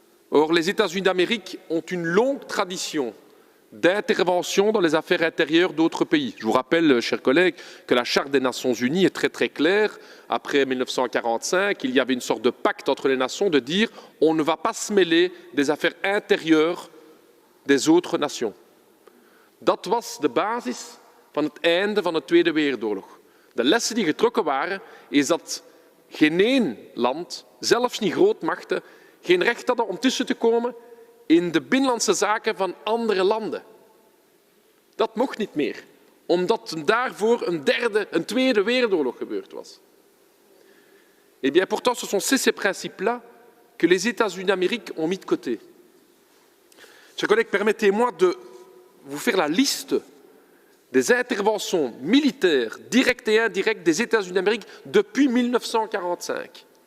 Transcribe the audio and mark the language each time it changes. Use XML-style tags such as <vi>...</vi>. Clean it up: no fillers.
<fr>Or, les États-Unis d'Amérique ont une longue tradition d'intervention dans les affaires intérieures d'autres pays. Je vous rappelle, chers collègues, que la Charte des Nations Unies est très très claire. Après 1945, il y avait une sorte de pacte entre les nations de dire on ne va pas se mêler des affaires intérieures des autres nations.</fr> <nl>Dat was de basis van het einde van de Tweede Wereldoorlog. De lessen die getrokken waren, is dat geen één land, zelfs niet grootmachten, geen recht hadden om tussen te komen in de binnenlandse zaken van andere landen. Dat mocht niet meer, omdat daarvoor een Tweede Wereldoorlog gebeurd was.</nl> <fr>Eh bien, pourtant, ce sont ces principes-là que les États-Unis d'Amérique ont mis de côté. Chers collègues, permettez-moi de vous faire la liste des interventions militaires directes et indirectes des États-Unis d'Amérique depuis 1945.</fr>